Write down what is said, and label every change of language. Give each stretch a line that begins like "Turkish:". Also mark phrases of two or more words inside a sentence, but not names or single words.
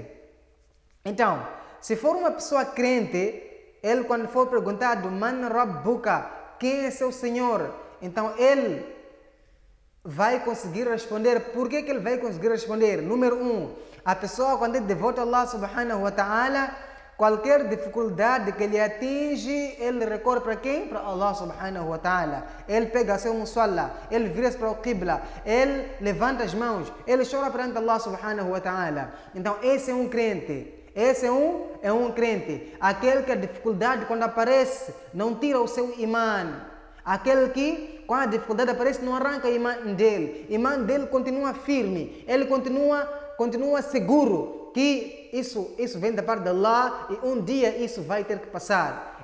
Portuguese: Então, se for uma pessoa crente, ele quando for perguntado
Arabic: من ربك,
Portuguese: quem é seu Senhor? Então ele vai conseguir responder. Por que ele vai conseguir responder? Número a pessoa quando é devota a Allah
Arabic: سبحانه وتعالى,
Portuguese: qualquer dificuldade que lhe atinge, ele recorre para quem? Para Allah
Arabic: سبحانه وتعالى.
Portuguese: Ele pega seu musalla, ele vira-se para o qibla, ele levanta as mãos, ele chora perante Allah
Arabic: سبحانه وتعالى.
Portuguese: Então esse é um crente. Esse é um crente. Aquele que a dificuldade quando aparece não tira o seu imã. Aquele que quando a dificuldade aparece não arranca o imã dele. O imã dele continua firme. Ele continua seguro que isso vem da parte de Allah e um dia isso vai ter que passar.